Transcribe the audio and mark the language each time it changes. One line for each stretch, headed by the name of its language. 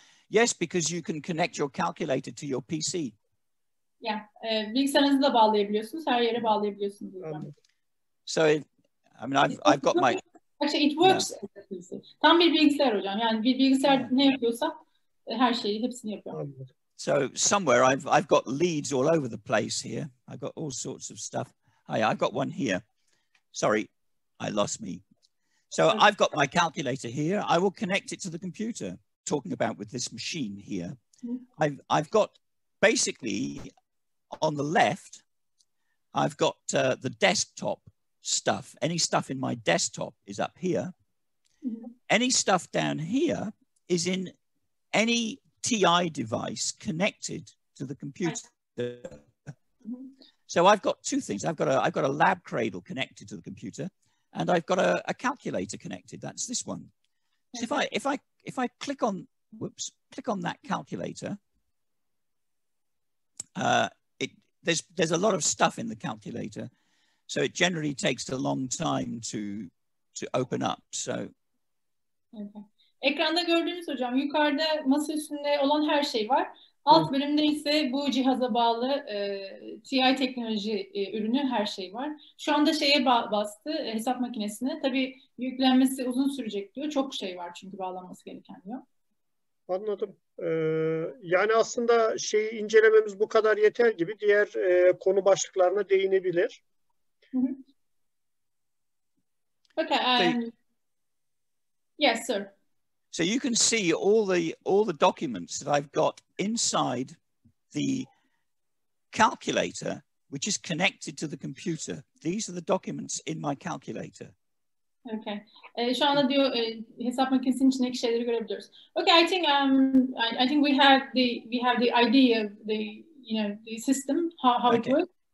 English: Yes, because you can connect your calculator to your PC.
Turkish: Yeah, bilgisayarınızı da bağlayabiliyorsunuz, her yere bağlayabiliyorsunuz.
English: So, I mean, I've got my. Actually, it works as a PC.
Turkish: Tam bir bilgisayar hocam. Yani bir bilgisayar ne yapıyorsa her şeyi, hepsini yapıyor.
English: So somewhere I've got leads all over the place here. I've got all sorts of stuff. I've got one here. Sorry, I lost me. So I've got my calculator here. I will connect it to the computer. Talking about with this machine here, I've got basically on the left, I've got the desktop stuff. Any stuff in my desktop is up here. Any stuff down here is in any TI device connected to the computer. So I've got two things. I've got a lab cradle connected to the computer, and I've got a calculator connected. That's this one. So if I click on that calculator, there's a lot of stuff in the calculator, so it generally takes a long time to open up. So. Okay.
Turkish: Ekranda gördüğünüz hocam, yukarıda masa üstünde olan her şey var. Alt bölümde ise bu cihaza bağlı TI teknoloji ürünü her şey var. Şu anda şeye bastı, hesap makinesine. Tabii yüklenmesi uzun sürecek diyor. Çok şey var çünkü bağlanması gereken diyor. Anladım. Yani aslında şeyi incelememiz bu kadar yeter gibi, diğer konu başlıklarına değinebilir.
English: Okay. Yes, sir. So you can see all the documents that I've got inside the calculator, which is connected to the computer. These are the documents in my calculator. Okay.
Turkish: Şu anda diyor hesap makinesinin içindeki şeyleri görebiliyoruz.
English: Okay, I think we have the idea of the system, how it works.